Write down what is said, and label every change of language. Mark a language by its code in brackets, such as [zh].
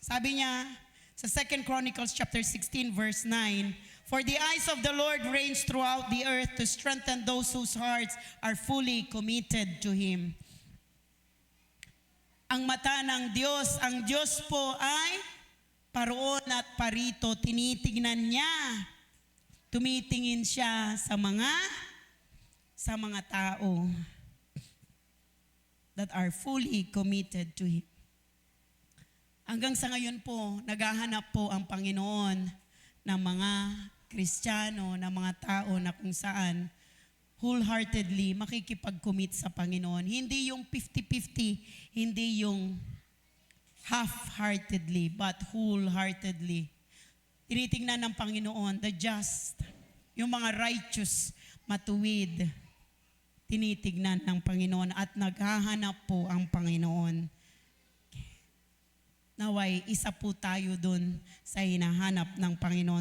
[tl] Sabi niya sa [en] 2 Chronicles chapter 16 verse 9, "For the eyes of the Lord range throughout the earth to strengthen those whose hearts are fully committed to Him." [tl] Ang mata ng Diyos, ang Diyos po ay paroon at parito, tinitignan niya. Tumitingin siya sa mga tao [en] that are fully committed to Him. [tl] Hanggang sa ngayon po, naghahanap po ang Panginoon ng mga Kristiyano, ng mga tao na kung saan wholeheartedly makikipag-commit sa Panginoon. Hindi yung 50-50, hindi yung half-heartedly, [en] but wholeheartedly. [tl] Tinitingnan ng Panginoon, [en] the just, [tl] yung mga righteous, matuwid, tinitignan ng Panginoon at naghahanap po ang Panginoon. Naway, isa po tayo dun sa hinahanap ng Panginoon.